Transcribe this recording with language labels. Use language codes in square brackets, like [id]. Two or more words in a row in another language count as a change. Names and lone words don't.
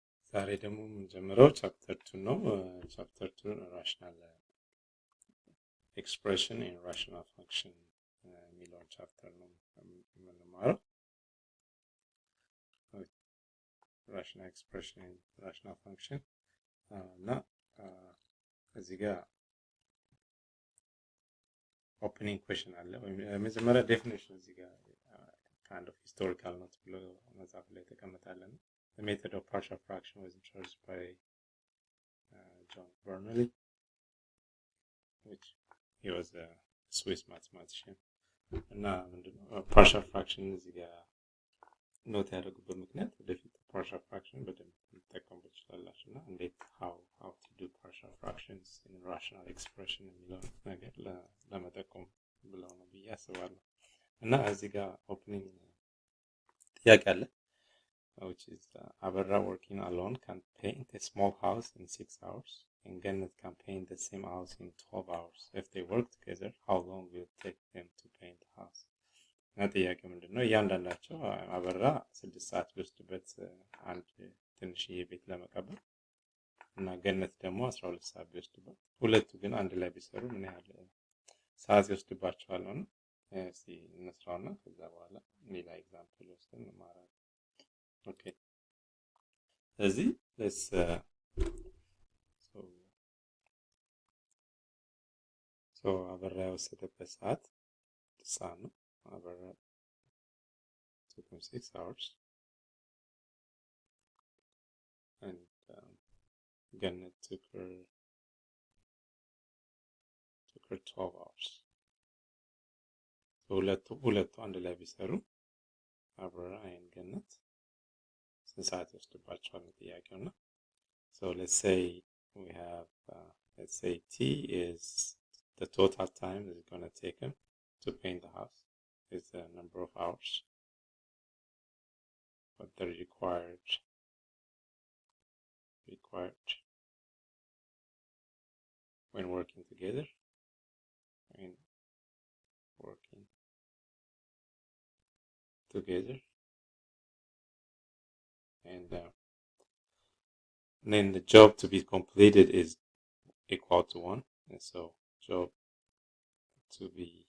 [am] ዛሬ ደግሞ የምንጀምረው ቻፕተር 2 ነው። ቻፕተር 2 [en] rational expression in rational function [am] የሚለውን ቻፕተር ነው የምንማረው። [en] rational expression in rational function [am] እና እዚህ ጋር [en] opening question [am] አለ። መጀመሪያ ዴፊኒሽን እዚህ ጋር [en] kind of historical note [am] ብሎ መጽሐፍ ላይ ተቀምጣለን። [en] The method of partial fraction was introduced by John Bernoulli, which he was a Swiss mathematician. [am] እና ምንድነው [en] partial fraction [am] እዚህ ጋር ኖት ያደረጉበት ምክንያት ወደፊት [en] partial fraction [am] በደንብ ልትጠቀሙበት ትችላላችሁ እና እንዴት [en] how to do partial fractions in rational expression [am] የሚለውን ነገር ለመጠቆም ብለው ነው ብዬ አስባለሁ። እና እዚህ ጋር ኦፕኒንግ ጥያቄ አለ, [en] which is Aberra working alone can paint a small house in 6 hours and Gannet can paint the same house in 12 hours. If they work together, how long will it take them to paint the house? [am] እና ጥያቄ ምንድን ነው? እያንዳንዳቸው አበራ 6 ሰዓት ቢወስድበት አንድ ትንሽዬ ቤት ለመቀበር እና ገነት ደግሞ 12 ሰዓት ቢወስድበት ሁለቱ ግን አንድ ላይ ቢሰሩ ምን ያህል ሰዓት ይወስድባቸዋል ነው? እስቲ እንስራውና ከዛ በኋላ ሌላ ኤግዛምፕል ወስደን እንማራለን። ኦኬ ስለዚህ አበራ የወሰደበት ሰዓት ሰዓት ነው። አበራ 2.6 [en] hours and Gannet took her 12 hours. [am] ሁለቱ አንድ ላይ ቢሰሩ አበራ and Gannet ስንት ሰዓት ይወስድባቸዋል ነው ጥያቄው እና [en] so let's say we have let's say T is the total time that it's going to take him to paint the house is the number of hours but the required when working together and then the job to be completed is equal to 1, and so job to be